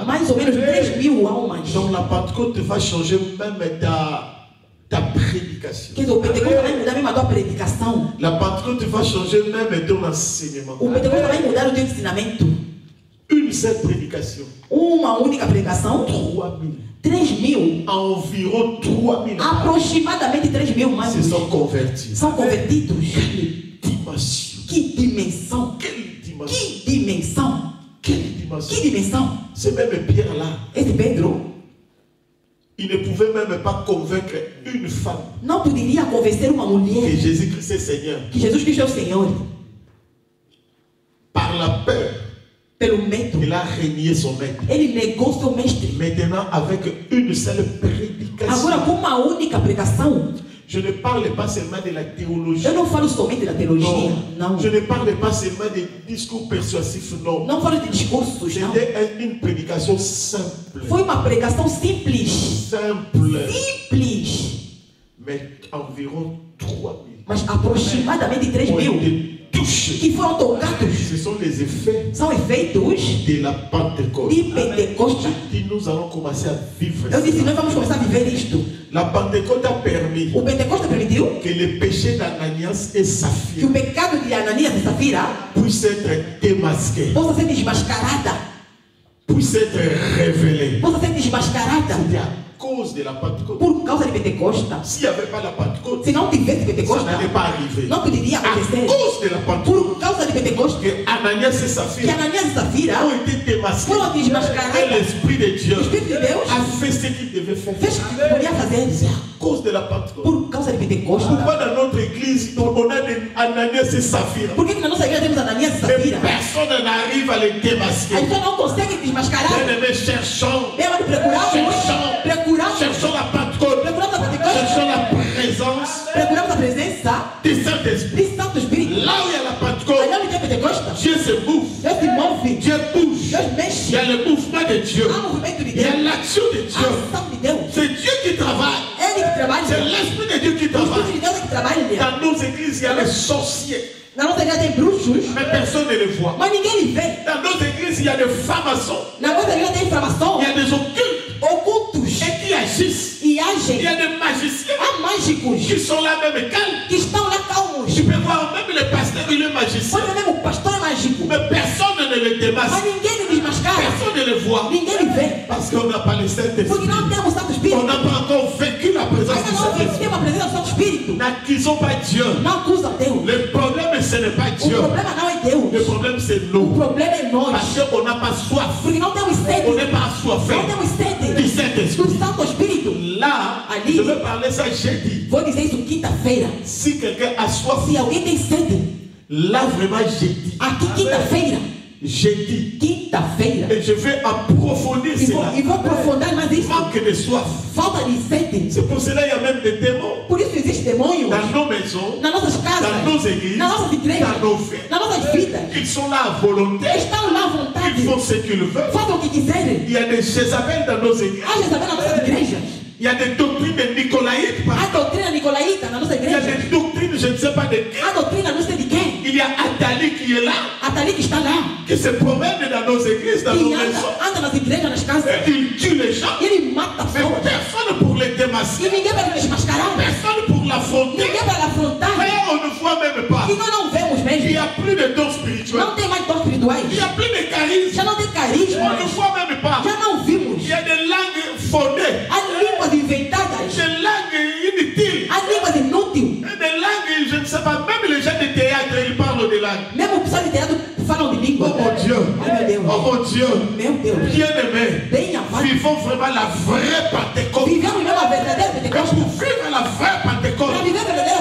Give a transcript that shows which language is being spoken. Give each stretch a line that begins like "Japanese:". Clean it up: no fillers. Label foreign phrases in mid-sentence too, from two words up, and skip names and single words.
Portuguese: mais ou menos 3.000 almas.
French: Donc la Pentecôte va changer même ta prédication.
Portuguese: Quer dizer, o Pentecostes vai mudar mesmo a tua predicação.
French: La Pentecôte va changer même ton enseignement.
Portuguese: O Pentecostes vai mudar o teu ensinamento.
French: Une seule prédication.
Portuguese: Uma única pregação, 3000. 3.000.
French: Environ 3000 âmes
Portuguese: Aproximadamente 3.000 mais
French: se sont convertis.
Portuguese: são convertidos.
French: Dimension.
Portuguese: Que dimensão!
French: Quelle dimension.
Portuguese: Que dimensão!
French: Quelle
Portuguese: Que
French: dimension.
Portuguese: dimensão!
French: C'est même Pierre là.
Portuguese: Esse Pedro
French: Il ne pouvait même pas convaincre une femme
Portuguese: não poderia convencer uma que mulher
French: Jésus-Christ est Seigneur.
Portuguese: que Jesus Cristo é o Senhor.
French: Par la peur,
Portuguese: Pelo medo,
French: il a renié son maître.
Portuguese: ele negou seu mestre.
French: Maintenant, avec une seule prédication.
Portuguese: Agora, com uma única pregação,
French: Je ne parle pas seulement de la théologie.
Portuguese: eu não falo somente da teologia, não.
French: Je ne parle pas seulement des discours persuasifs, non.
Portuguese: Não falo de discursos, não.
French: C'était une prédication simple.
Portuguese: Foi uma pregação simples.
French: Simple.
Portuguese: Simples.
French: Mais environ 3000
Portuguese: Mas aproximadamente
French: ont
Portuguese: 3.000
French: été touchés.
Portuguese: que foram tocados.
French: Ce sont les effets
Portuguese: São efeitos
French: de la Pentecôte.
Portuguese: de Pentecostes.
French: Je dis, nous allons commencer à vivre
Portuguese: Eu disse,
French: ça.
Portuguese: nós vamos começar a viver isto.
French: La Pentecôte a permis
Portuguese: O Pentecostes permitiu
French: que le péché d'Ananias et
Portuguese: que
French: Saphir
Portuguese: o pecado de Ananias e Safira
French: puisse être démasqué,
Portuguese: possa ser desmascarada.
French: puisse être révélé.
Portuguese: Possa ser desmascarada
French: C'était à cause de la Pentecôte.
Portuguese: por causa de Pentecostes.
French: S'il n'y avait pas la Pentecôte,
Portuguese: Se não tivesse
French: ça
Portuguese: Pentecostes,
French: n'allait pas arriver.
Portuguese: não poderia
French: À
Portuguese: acontecer.
French: cause de la Pentecôte,
Portuguese: Por causa de Pentecostes,
French: que Ananias et
Portuguese: que
French: Saphir
Portuguese: Ananias e Safira
French: ont été démasqués.
Portuguese: foram desmascaradas.
French: Et l'Esprit de Dieu
Portuguese: O Espírito de Deus
French: a fait ce qu'il devait faire.
Portuguese: fez o que podia fazer
French: À cause de la Pentecôte.
Portuguese: por causa de Pentecostes.
French: Pourquoi dans notre église, on a des Ananias et Saphir
Portuguese: Por que na nossa igreja temos Ananias e
French: et
Portuguese: Safira?
French: personne n'arrive à les
Portuguese: A
French: démasquer?
Portuguese: gente não consegue desmascarar.
French: Bien-aimés, cherchons
Portuguese: Procuramos
French: cherchons la Pentecôte,
Portuguese: procuramos a Pentecostes,
French: cherchons la présence
Portuguese: procuramos a presença
French: du Saint-Esprit.
Portuguese: de Santo Espírito.
French: Là où il y a la Pentecôte,
Portuguese: Aí onde tem Pentecostes,
French: Dieu se move,
Portuguese: Deus se move,
French: Dieu bouge.
Portuguese: Deus
French: Il
Portuguese: mexe.
French: y a le mouvement de Dieu,
Portuguese: Há movimento de
French: il y a
Portuguese: Deus,
French: l'action de
Portuguese: há
French: Dieu.
Portuguese: ação de Deus.
French: C'est Dieu qui travaille,
Portuguese: Ele que trabalha.
French: c'est l'Esprit de Dieu qui
Portuguese: O Espírito
French: travaille.
Portuguese: de Deus é que trabalha.
French: Dans nos églises, il y a les sorciers,
Portuguese: Na nossa igreja tem bruxos,
French: mais personne ne les voit.
Portuguese: mas ninguém lhe vê.
French: Dans nos églises, il y a des francs-maçons,
Portuguese: Na nossa igreja tem inflamação,
French: il y a des occultes
Portuguese: ocultos
French: et qui agissent.
Portuguese: e
French: Il y
Portuguese: agem.
French: a des magiciens
Portuguese: Há mágicos
French: qui sont là même calmes.
Portuguese: que estão lá calmos.
French: Tu peux voir même le pasteur, il est magicien.
Portuguese: Olha mesmo, o pastor é mágico,
French: Mais personne ne le
Portuguese: mas
French: démasque.
Portuguese: ninguém lhe desmascara.
French: Personne ne le voit.
Portuguese: Ninguém lhe vê.
French: Parce qu'on n'a pas le
Portuguese: Porque
French: Saint-Esprit.
Portuguese: não temos Santo
French: On
Portuguese: Espírito.
French: n'a pas encore vécu la présence
Portuguese: Ainda
French: du
Portuguese: não
French: Saint-Esprit.
Portuguese: temos a presença do Santo Espírito.
French: N'accusons pas Dieu.
Portuguese: Não acusa Deus.
French: Le problème, ce n'est pas
Portuguese: O
French: Dieu.
Portuguese: problema não é
French: Le
Portuguese: Deus.
French: problème, c'est
Portuguese: O
French: nous.
Portuguese: problema é nós.
French: Parce qu'on n'a pas soif.
Portuguese: Porque não temos
French: On
Portuguese: sede.
French: n'est pas assoiffé
Portuguese: Não temos sede
French: du Saint-Esprit.
Portuguese: do Santo Espírito.
French: Là,
Portuguese: Ali.
French: je vais parler ça jeudi.
Portuguese: Vou dizer isso quinta-feira.
French: Si quelqu'un a soif,
Portuguese: Se alguém tem sede,
French: là vraiment jeudi.
Portuguese: aqui quinta-feira.
French: Jeudi.
Portuguese: Quinta-feira.
French: Et je vais approfondir
Portuguese: E
French: cela.
Portuguese: vou aprofundar mais isso.
French: Manque de soif.
Portuguese: Falta de sede.
French: C'est pour cela qu'il y a même des démons
Portuguese: Por isso existe demônios
French: dans nos maisons,
Portuguese: nas nossas casas,
French: dans nos églises,
Portuguese: nas nossas igrejas,
French: dans nos vies.
Portuguese: nas nossas vidas.
French: Ils sont là à volonté.
Portuguese: Estão lá à vontade.
French: Ils font ce qu'ils veulent.
Portuguese: Fazem o que quiserem.
French: Il y a des Jézabel dans nos églises.
Portuguese: Há Jezabel nas nossas igrejas.
French: Il y a des doctrines de Nicolaïtes.
Portuguese: Há doutrina nicolaíta na nossa
French: Il y a
Portuguese: igreja.
French: des doctrines, je ne sais pas de qui.
Portuguese: Há doutrina não sei de quem.
French: Il y a Atali qui est là,
Portuguese: A Thalita que está lá.
French: qui se promène dans nos églises, dans nos
Portuguese: E
French: maisons.
Portuguese: anda nas igrejas, nas casas.
French: Et il tue les gens.
Portuguese: E ele mata
French: Mais
Portuguese: pessoas.
French: personne pour les
Portuguese: E
French: démasquer.
Portuguese: ninguém vai desmascarar.
French: Personne pour l'affronter.
Portuguese: Ninguém vai afrontar.
French: Mais on ne voit même pas.
Portuguese: E nós não vemos
French: Il
Portuguese: mesmo.
French: n'y a plus de dons spirituels.
Portuguese: Não tem mais dons espirituais.
French: Il n'y a plus de charisme.
Portuguese: Já não tem
French: On
Portuguese: carisma.
French: ne voit même pas.
Portuguese: Já não vimos.
French: Il y a des langues fondées.
Portuguese: Há línguas inventadas.
French: Des langues inutiles.
Portuguese: Há línguas inúteis.
French: Des langues, je ne sais pas, même les gens de théâtre, ils parlent de langues.
Portuguese: Mesmo o pessoal de teatro falam de
French: Oh
Portuguese: língua.
French: mon Dieu.
Portuguese: Oh meu Deus.
French: Oh mon Dieu.
Portuguese: Meu Deus.
French: Bien-aimés,
Portuguese: Bem amado.
French: vivons vraiment la vraie Pentecôte.
Portuguese: Vivemos mesmo a verdadeira
French: Et
Portuguese: Pentecostes.
French: pour vivre la vraie Pentecôte,
Portuguese: Para viver a verdadeira